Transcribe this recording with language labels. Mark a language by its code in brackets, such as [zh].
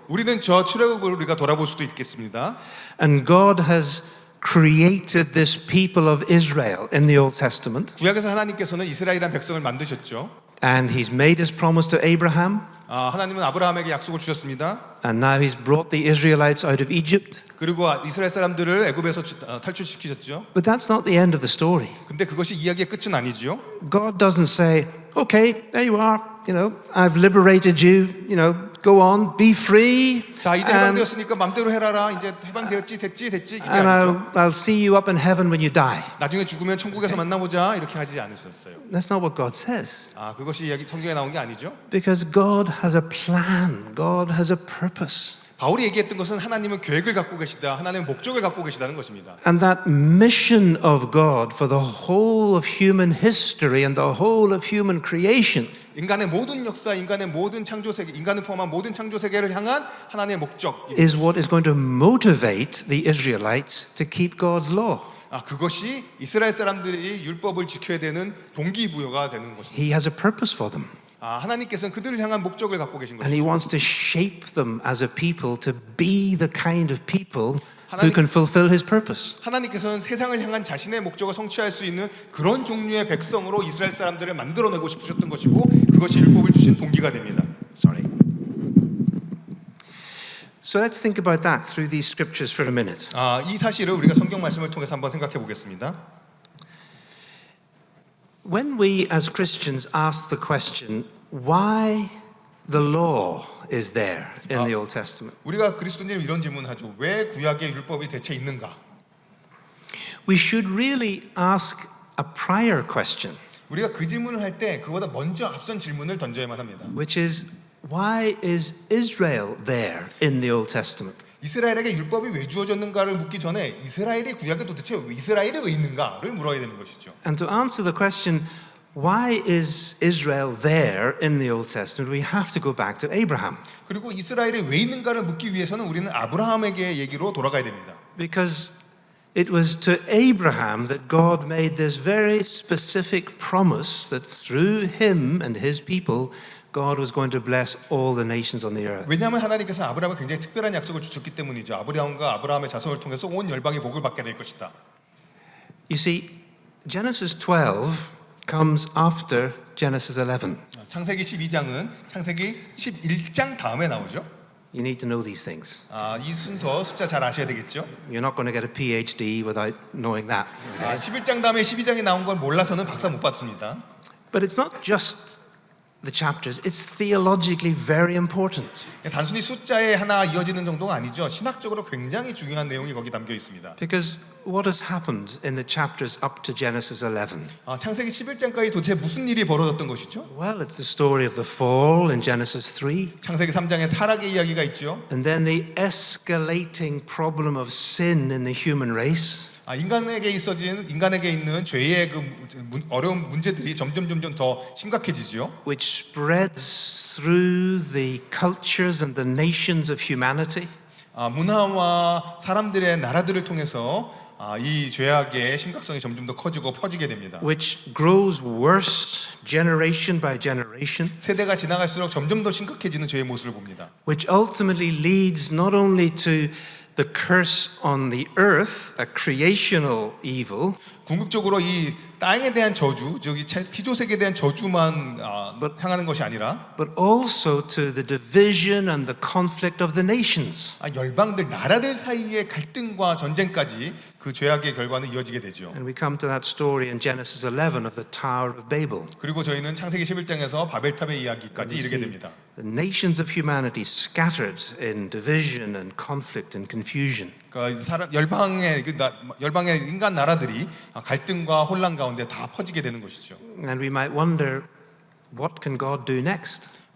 [ko] 우리는 저 출애굽을 우리가 돌아볼 수도 있겠습니다. [en] and God has created this people of Israel in the Old Testament, [ko] 구약에서 하나님께서는 이스라엘이라는 백성을 만드셨죠. [en] and He's made His promise to Abraham, [ko] 하나님은 아브라함에게 약속을 주셨습니다. [en] and now He's brought the Israelites out of Egypt. [ko] 그리고 이스라엘 사람들을 애굽에서 탈출시키셨죠. [en] But that's not the end of the story. [ko] 근데 그것이 이야기의 끝은 아니죠. [en] God doesn't say, "Okay, there you are. I've liberated you. Go on, be free." [ko] 자, 이제 해방되었으니까 마음대로 해라라. 이제 해방되었지, 됐지 이게 [en] And [ko] 아니죠. [en] I'll see you up in heaven when you die. [ko] 나중에 죽으면 천국에서 만나보자 이렇게 하지 않으셨어요. [en] That's not what God says. [ko] 그것이 이야기 성경에 나온 게 아니죠. [en] Because God has a plan. God has a purpose. [ko] 바울이 얘기했던 것은 하나님은 계획을 갖고 계시다, 하나님은 목적을 갖고 계시다는 것입니다. [en] And that mission of God for the whole of human history and the whole of human creation [ko] 인간의 모든 역사, 인간의 모든 창조 세계, 인간을 포함한 모든 창조 세계를 향한 하나님의 목적. [en] is what is going to motivate the Israelites to keep God's law. [ko] 그것이 이스라엘 사람들이 율법을 지켜야 되는 동기부여가 되는 것입니다. [en] He has a purpose for them. [ko] 하나님께서는 그들을 향한 목적을 갖고 계신 [en] And He [ko] 것이죠. [en] wants to shape them as a people to be the kind of people who can fulfill His purpose. [ko] 하나님께서는 세상을 향한 자신의 목적을 성취할 수 있는 그런 종류의 백성으로 이스라엘 사람들을 만들어내고 싶으셨던 것이고 그것이 율법을 주신 동기가 됩니다. [en] Sorry. So let's think about that through these scriptures for a minute. [ko] 이 사실을 우리가 성경 말씀을 통해서 한번 생각해 보겠습니다. [en] When we as Christians ask the question, why the law is there in the Old Testament, [ko] 우리가 그리스도인들은 이런 질문을 하죠. 왜 구약의 율법이 대체 있는가? [en] we should really ask a prior question, [ko] 우리가 그 질문을 할 때 그보다 먼저 앞선 질문을 던져야만 합니다. [en] which is, why is Israel there in the Old Testament? [ko] 이스라엘에게 율법이 왜 주어졌는가를 묻기 전에 이스라엘의 구약에 도대체 이스라엘이 왜 있는가를 물어야 되는 것이죠. [en] And to answer the question, why is Israel there in the Old Testament, we have to go back to Abraham. [ko] 그리고 이스라엘이 왜 있는가를 묻기 위해서는 우리는 아브라함에게 얘기로 돌아가야 됩니다. [en] Because it was to Abraham that God made this very specific promise that through him and his people, God was going to bless all the nations on the earth. [ko] 왜냐하면 하나님께서는 아브라함에 굉장히 특별한 약속을 주셨기 때문이죠. 아브라함과 아브라함의 자손을 통해서 온 열방이 복을 받게 될 것이다. [en] You see, Genesis 12 comes after Genesis 11. [ko] 창세기 12장은 창세기 11장 다음에 나오죠. [en] You need to know these things. [ko] 이 순서 숫자 잘 아셔야 되겠죠. [en] You're not going to get a PhD without knowing that. [ko] 11장 다음에 12장이 나온 걸 몰라서는 박사 못 받습니다. [en] But it's not just the chapters, it's theologically very important. [ko] 단순히 숫자에 하나 이어지는 정도가 아니죠. 신학적으로 굉장히 중요한 내용이 거기 담겨 있습니다. [en] Because what has happened in the chapters up to Genesis 11? [ko] 창세기 11장까지 도대체 무슨 일이 벌어졌던 것이죠? [en] Well, it's the story of the fall in Genesis 3, [ko] 창세기 3장에 타락의 이야기가 있죠. [en] and then the escalating problem of sin in the human race. [ko] 인간에게 있는 죄의 그 어려운 문제들이 점점 더 심각해지죠. [en] Which spreads through the cultures and the nations of humanity. [ko] 문화와 사람들의 나라들을 통해서 이 죄악의 심각성이 점점 더 커지고 퍼지게 됩니다. [en] Which grows worse generation by generation. [ko] 세대가 지나갈수록 점점 더 심각해지는 죄의 모습을 봅니다. [en] Which ultimately leads not only to the curse on the earth, a creational evil, [ko] 궁극적으로 이 땅에 대한 저주, 즉 피조세계에 대한 저주만 향하는 것이 아니라, [en] but also to the division and the conflict of the nations. [ko] 열방들, 나라들 사이의 갈등과 전쟁까지 그 죄악의 결과는 이어지게 되죠. [en] And we come to that story in Genesis 11 of the Tower of Babel. [ko] 그리고 저희는 창세기 11장에서 바벨탑의 이야기까지 이르게 됩니다. [en] The nations of humanity scattered in division and conflict and confusion. [ko] 그러니까 열방의 인간 나라들이 갈등과 혼란 가운데 다 퍼지게 되는 것이죠. [en] And we might wonder, what can God do next?